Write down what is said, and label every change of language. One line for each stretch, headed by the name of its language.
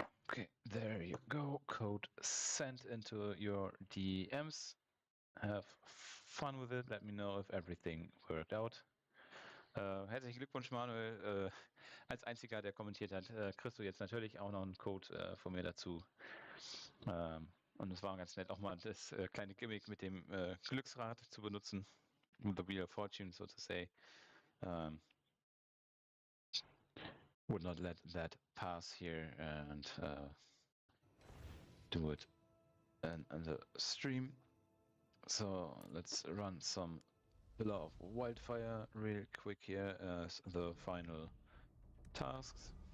English: Okay, there you go. Code sent into your DMs. Have fun with it. Let me know if everything worked out.
German: Herzlichen Glückwunsch, Manuel. Als einziger, der kommentiert hat, kriegst du jetzt natürlich auch noch einen Code von mir dazu. Und es war ganz nett, auch mal das kleine Gimmick mit dem Glücksrad zu benutzen.
English: The Wheel of Fortune, so to say. Would not let that pass here and do it in the stream. So let's run some Pillar of Wildfire real quick here as the final tasks.